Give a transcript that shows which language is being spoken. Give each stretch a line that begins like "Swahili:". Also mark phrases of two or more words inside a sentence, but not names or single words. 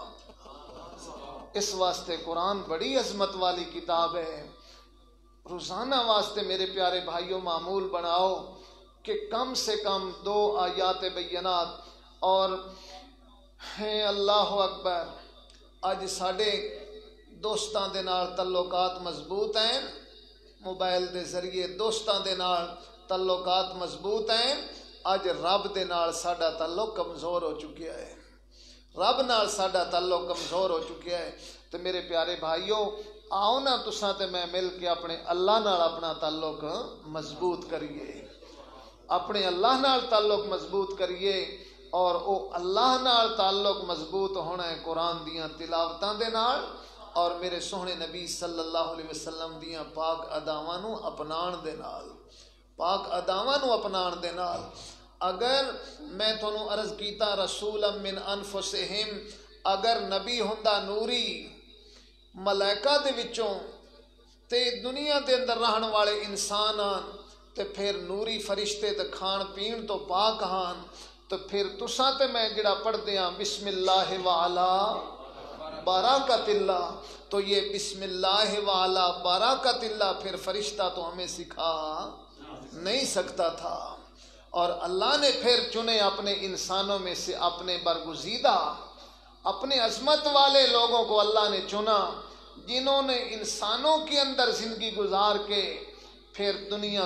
Punjabi: اس واسطے قرآن بڑی عظمت والی کتاب ہے۔ روزانہ واسطے میرے پیارے بھائیوں معمول بناؤ کہ کم سے کم 2 آیات بینات، اور ہیں
Arabic: اللہ اکبر۔
Punjabi: اج ساڈے دوستاں دے نال تعلقات مضبوط ہیں، موبائل دے ذریعے دوستاں دے نال تعلقات مضبوط ہیں، اج رب دے نال ساڈا تعلق کمزور ہو چکیا ہے، رب نال ساڈا تعلق کمزور ہو چکیا ہے۔ تو میرے پیارے بھائیوں آؤ نا تساں تے میں مل کے اپنے اللہ نال اپنا تعلق مضبوط کریے، اپنے اللہ نال تعلق مضبوط کریے، اور او اللہ نال تعلق مضبوط ہونا ہے قرآن دیاں تلاوتاں دے نال، اور میرے سوہنے نبی
Arabic: صلی اللہ علیہ وسلم
Punjabi: دیاں پاک اداواں نو اپنان دے نال، پاک اداواں نو اپنان دے نال۔ اگر میں تھانوں عرض کیتا
Arabic: رسولا من انفسہم،
Punjabi: اگر نبی ہوندا نوری ملائکہ دے وچوں تے دنیا دے اندر رہن والے انسان آن تے پھر نوری فرشتے تے کھان پین تو پاک ہان، تو پھر تساں تے میں جڑا پڑھ دیاں
Arabic: بسم اللہ وعلا بارکت اللہ،
Urdu: تو یہ
Arabic: بسم اللہ وعلا بارکت اللہ
Urdu: پھر فرشتہ تو ہمیں سکھا نہیں سکتا تھا، اور اللہ نے پھر چنے اپنے انسانوں میں سے اپنے برگزیدہ اپنے عظمت والے لوگوں کو اللہ نے چنا، جنہوں نے انسانوں کے اندر زندگی گزار کے پھر دنیا